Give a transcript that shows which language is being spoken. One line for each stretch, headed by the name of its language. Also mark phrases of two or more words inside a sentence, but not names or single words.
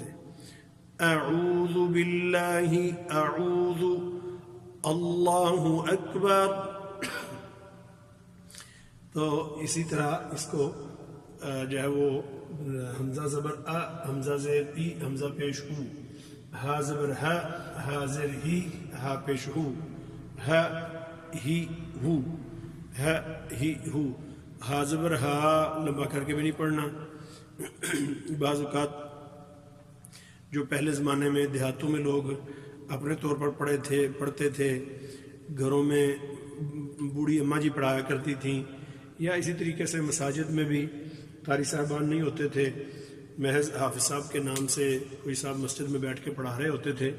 Arabic: اعوذ باللہ، اعوذ، اللہ اکبر.
Urdu: تو اسی طرح اس کو جو ہے وہ حمزہ زبر ا، حمزہ زیر ای، حمزہ پیش ہو، ہا زبر ہا، ہا زیر ہی، ہا پیش ہو، ہا ہی ہو، ہا ہی ہو. ہا زبر ہا لمبا کر کے بھی نہیں پڑھنا. بعض اوقات جو پہلے زمانے میں دیہاتوں میں لوگ اپنے طور پر پڑھتے تھے، گھروں میں بوڑھی اماں جی پڑھایا کرتی تھیں، یا اسی طریقے سے مساجد میں بھی قاری صاحبان نہیں ہوتے تھے، محض حافظ صاحب کے نام سے کوئی صاحب مسجد میں بیٹھ کے پڑھا رہے ہوتے تھے.